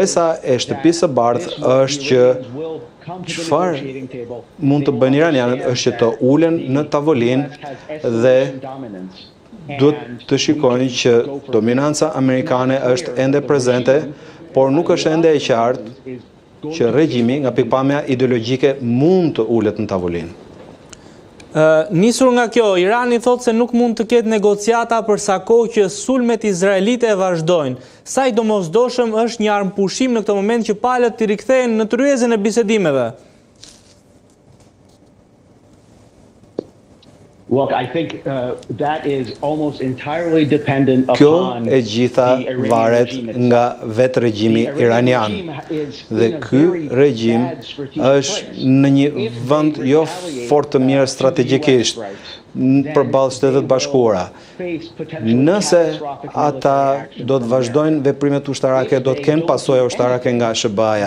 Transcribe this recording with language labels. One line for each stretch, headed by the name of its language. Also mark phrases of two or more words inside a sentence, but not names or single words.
Albanian: Interesa e shtëpisë së bardhë është që çfarë mund të bëjnë iranianët është që të ulen në tavolinë dhe duhet të shikojnë që dominanca amerikane është ende prezente, por nuk është ende e qartë që regjimi nga pikpamja ideologjike mund të ulet në tavolinë. Nisur nga kjo, Irani thotë se nuk mund të ketë negociata për sa kohë që sulmet izraelite vazhdojnë. Sa i domosdoshëm është një armpushim në këtë moment që palët të rikthehen në tryezën e bisedimeve?
English: Look, I think that is almost entirely dependent
Albanian: Kjo
English: upon
Albanian: e gjitha varet nga vetë regjimi iranian. Dhe ky regjim është në një vend jo fort të mirë strategjikisht përballë Shtetet Bashkuara. Nëse ata do të vazhdojnë veprimet ushtarake, do të kenë pasoja ushtarake nga SBA-ja.